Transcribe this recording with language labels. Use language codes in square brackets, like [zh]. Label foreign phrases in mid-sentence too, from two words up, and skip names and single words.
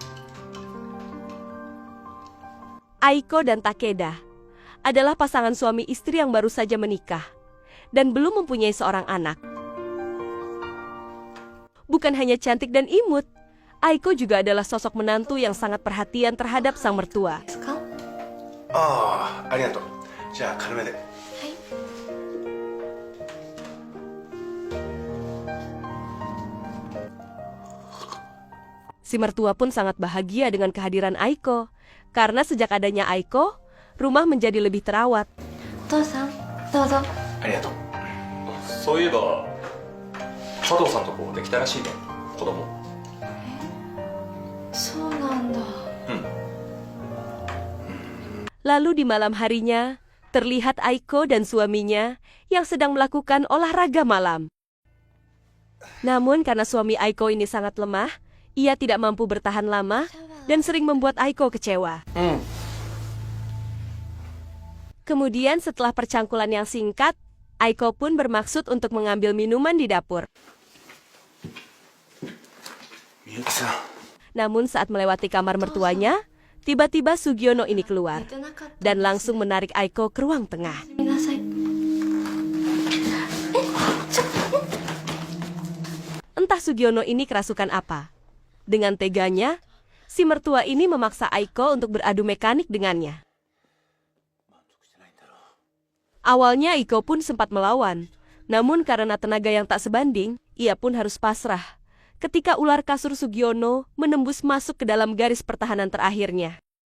[id] Aiko dan Takeda adalah pasangan suami istri yang baru saja menikah dan belum mempunyai seorang anak. Bukan hanya cantik dan imut, Aiko juga adalah sosok menantu yang sangat perhatian terhadap sang mertua. [ja] ああ、ありがとう。じゃあ軽めで。 [id] Si mertua pun sangat bahagia dengan kehadiran Aiko, karena sejak adanya Aiko, rumah menjadi lebih terawat. [ja] お父さん、どうぞ。ありがとう。そういえば佐藤さんとこできたらしいね、子供。そうなんだ。 [id] Lalu di malam harinya, terlihat Aiko dan suaminya yang sedang melakukan olahraga malam. Namun karena suami Aiko ini sangat lemah, ia tidak mampu bertahan lama dan sering membuat Aiko kecewa. Kemudian setelah percangkulan yang singkat, Aiko pun bermaksud untuk mengambil minuman di dapur. [ja] みゆきさん。 [id] Namun saat melewati kamar mertuanya, tiba-tiba Sugiono ini keluar [ja] 寝てなかった。 [id] dan langsung menarik Aiko ke ruang tengah. [ja] 見なさい。 [id] Entah Sugiono ini kerasukan apa. Dengan teganya, si mertua ini memaksa Aiko untuk beradu mekanik dengannya. Awalnya Aiko pun sempat melawan, namun karena tenaga yang tak sebanding, ia pun harus pasrah ketika ular kasur Sugiono menembus masuk ke dalam garis pertahanan terakhirnya.